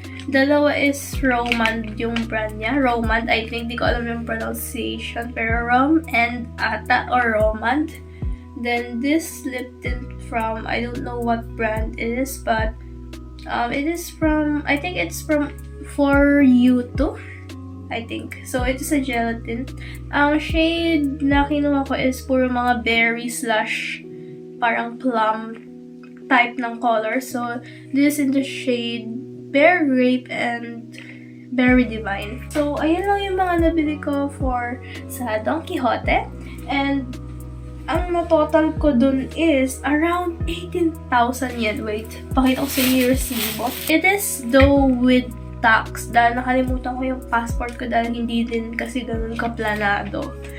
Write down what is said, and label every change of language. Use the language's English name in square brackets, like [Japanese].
[Filipino] Dalawa is Romand yung brand niya. Romand, [English] I think. [Filipino] Di ko alam yung pronunciation. Pero Rom and ata or Romand. [English] Then this lip tint from, I don't know what brand it is. But it is from, I think it's from For You Too. I think. So, it is a gelatin. [Filipino] Ang shade na kinuha ko is puro mga berry / parang plum type ng color. [English] So, this is in the shade Bear Grape and Berry Divine. [Filipino] So, ayan lang yung mga nabili ko sa Don Quixote. And, ang na-total ko dun [English] is around [Filipino] 18,000 yen. Wait, pakita ko sa inyo yung resibo. [English] It is though with tax [Filipino] dahil nakalimutan ko yung passport ko dahil hindi din kasi ganun kaplanado.